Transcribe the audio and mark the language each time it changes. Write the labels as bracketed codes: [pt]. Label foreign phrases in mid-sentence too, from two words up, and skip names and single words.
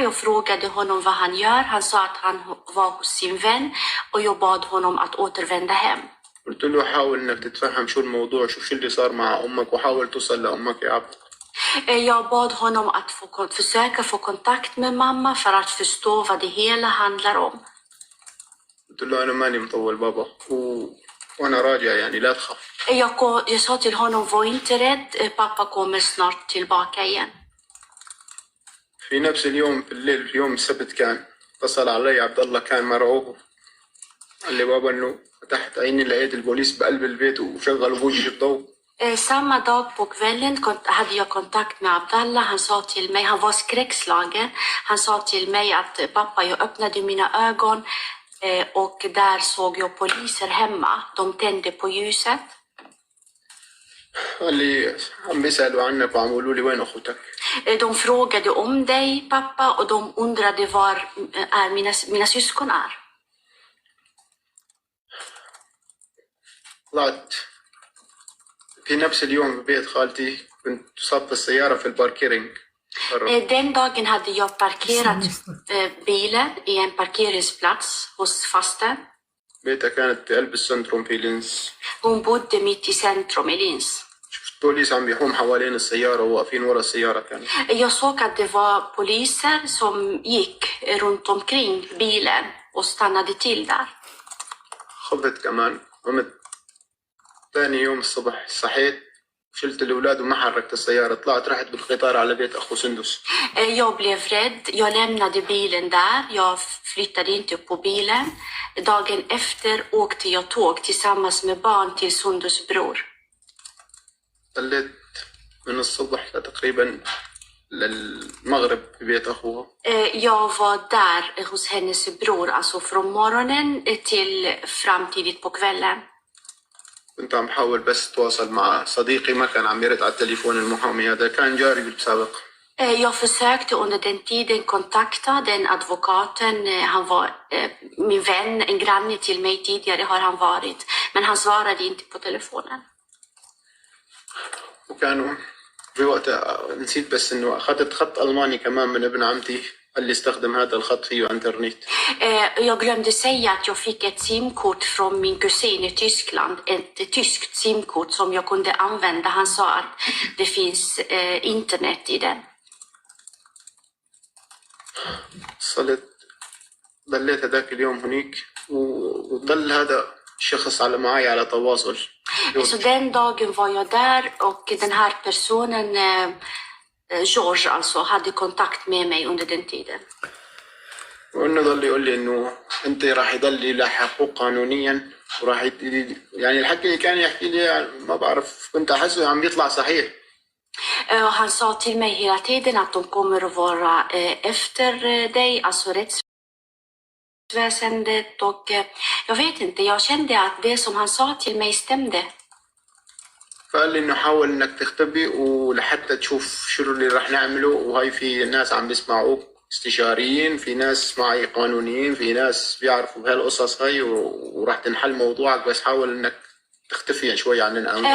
[sv] Jag frågade honom vad han gör. Han sa att han var hos sin vän och jag bad honom att återvända hem. [ar] قلت له حاول إنك تتفهم شو الموضوع شو اللي صار مع أمك وحاول توصل لأمك يا عبد. [sv] Jag bad honom att försöka få kontakt med mamma för att förstå vad det hela handlar om. [ar] قلت له أنا ماني مطول بابا وأنا راجع يعني لا تخاف. [sv] Jag sa till honom, var inte rädd, pappa kommer snart tillbaka igen. [ar] في نفس اليوم في الليل في يوم السبت كان اتصل علي عبد الله كان مرعوب قال لي بابا إنه فتحت عيني لقيت البوليس بقلب البيت وشغلوا بوجهي الضوء. [sv] Samma dag på kvällen hade jag kontakt med Abdallah. Han sa till mig, han var skräckslagen. Han sa till mig att pappa, jag öppnade mina ögon och där såg jag poliser hemma. De tände på ljuset. [ar] قال لي عم بيسألوا عنك وعم يقولوا لي وين أخوتك. [sv] De frågade om dig, pappa, och de undrade var mina syskon är. [ar] طلعت في نفس اليوم في بيت خالتي كنت صف السيارة في الباركيرنج. [sv] Den dagen hade jag parkerat bilen i en parkeringsplats hos fasten. [ar] بيتها كانت في قلب السنتروم في لينز. [sv] Hon bodde mitt i centrum i Linz. [ar] شفت بوليس عم بيحوم حوالين السيارة وواقفين ورا السيارة كانوا. [sv] Jag såg att det var poliser som gick runt omkring bilen och stannade till där. [ar] خفت كمان. قمت ثاني يوم الصبح صحيت شلت الأولاد وما حركت السيارة. طلعت رحت بالقطار على بيت أخو سندس. [sv] Jag blev rädd. Jag lämnade bilen där. Jag flyttade inte upp på bilen. Dagen efter åkte jag tåg tillsammans med barn till Sundus bror. [ar] ضليت من الصبح لتقريبا للمغرب في بيت أخوها. [sv] Jag var där hos hennes bror, alltså från morgonen till framtidigt på kvällen. [ar] كنت عم بحاول بس تواصل مع صديقي ما كان عم يرد على التليفون المحامي هذا كان جاري بالسابق. [sv] Jag försökte under den tiden kontakta den advokaten. Han var min vän, en granne till mig tidigare har han varit. Men han svarade inte på telefonen. [ar] وكانوا في وقتها نسيت بس انه اخذت خط الماني كمان من ابن عمتي اللي استخدم هذا الخط فيه انترنت. [sv] Jag glömde säga att jag fick ett simkort från min kusin i Tyskland. Ett tyskt simkort som jag kunde använda. Han sa att det finns internet i den. [ar] ضليت هذاك اليوم هناك وضل هذا الشخص على معي على تواصل. [sv] Så den dagen var jag där och den här personen, George alltså, hade kontakt med mig under den tiden. [ar] وانه ضل يقول لي انه انت راح يضل يلاحقوك قانونيا وراح يعني الحكي اللي كان يحكي لي ما بعرف كنت احسه عم بيطلع صحيح. [sv] Han sa till mig hela tiden att de kommer att vara efter dig, alltså rättsväsendet, och jag vet inte, jag kände att det som han sa till mig stämde. [ar] فقال لي انه حاول انك تختبي ولحتى تشوف شو اللي راح نعمله وهاي في ناس عم بيسمعوك استشاريين في ناس معي قانونيين في ناس بيعرفوا بهالقصص هاي وراح تنحل موضوعك بس حاول انك تختفي شوي عننا.